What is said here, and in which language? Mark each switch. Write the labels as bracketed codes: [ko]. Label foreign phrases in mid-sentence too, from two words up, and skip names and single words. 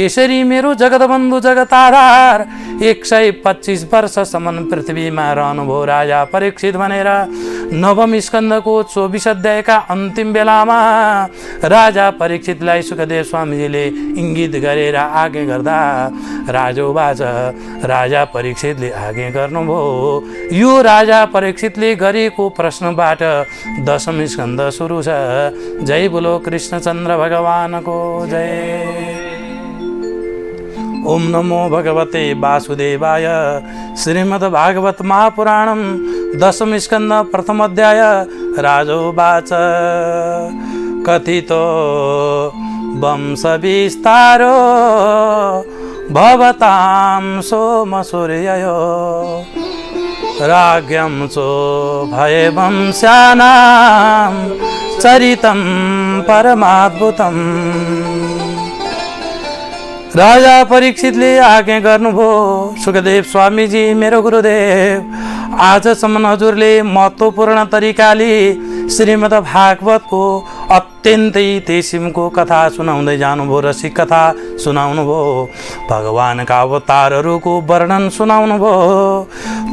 [ne] यसरी मेरो जगतबन्धु जगताधार 125 वर्षसम्म पृथ्वीमा रहनुभयो राजा परीक्षित भनेर नवम स्कन्धको 24 अध्यायका अन्तिम बेलामा राजा परीक्षितलाई सुखदेव स्वामीजीले इङ्गित गरेर आज्ञा गर्दा राजोवाच राजा परीक्षितले आज्ञा गर्नुभयो। यो राजा परीक्षितले गरेको प्रश्नबाट दशम स्कन्ध सुरु छ। जय बोलो कृष्णचन्द्र भगवानको जय। [sa] ओम नमो भगवते वासुदेवाय। श्रीमद् भागवत महापुराणम दशम स्कन्ध प्रथम अध्याय। राजोवाच कथितो वंश विस्तारो भवतां सोम सूर्ययो राज्ञं चो भय वंशानां चरितं परमाद्भुतम्। [ne] राजा परीक्षितले आज्ञा गर्नुभयो, सुखदेव स्वामीजी मेरो गुरुदेव आजसम्म हजुरले महत्त्वपूर्ण तरिकाले श्रीमद् भागवतको अत्यन्तै किसिमको कथा सुनाउँदै जानुभयो, रसिक कथा सुनाउनुभयो, भगवानका अवतारहरूको वर्णन सुनाउनुभयो।